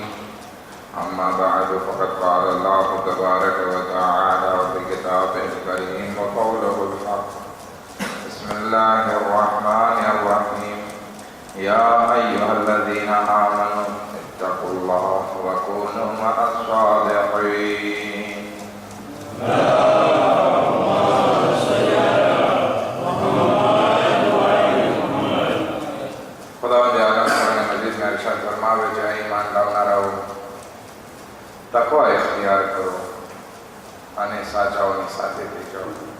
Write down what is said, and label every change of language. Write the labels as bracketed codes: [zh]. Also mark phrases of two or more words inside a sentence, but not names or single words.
[ar] أما بعد، فقد قال الله تبارك وتعالى في كتابه الكريم وقوله الحق. بسم الله الرحمن الرحيم. يا أيها الذين آمنوا اتقوا الله وكونوا مع الصادقين. [gu] તકવા ઇખ્તિયાર કરો અને સાચાઓની સાથે થઈ જાઓ.